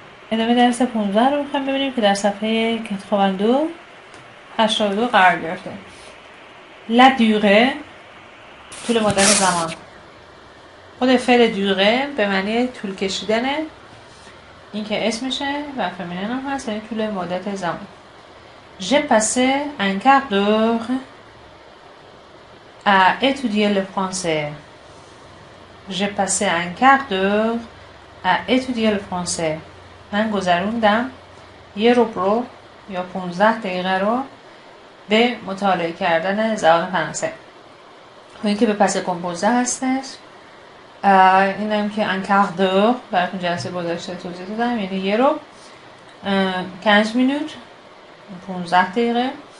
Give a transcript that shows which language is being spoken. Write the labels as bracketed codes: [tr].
[fa] ادامه درس 15 رو میخوایم ببینیم که در صفحه کتخواندو 82 قرار گرفته. لا دوره، طول مدت زمان. خود فعل دوره به معنی طول کشیدنه، این که اسمشه و فمینن هم هست، یعنی طول مدت زمان. [fr] J'ai passé un quart d'heure à étudier le français. J'ai passé un quart d'heure à étudier le français. [fa] من گذروندم یه رو یا 15 دقیقه رو به مطالعه کردن زبان فرانسه. این که به پس کمپوزه هستش. اینم که [fr] un quart d'heure [fa] براتون جلسه گذاشته توضیح دادم، یعنی یه رو 15 minutes 15 دقیقه.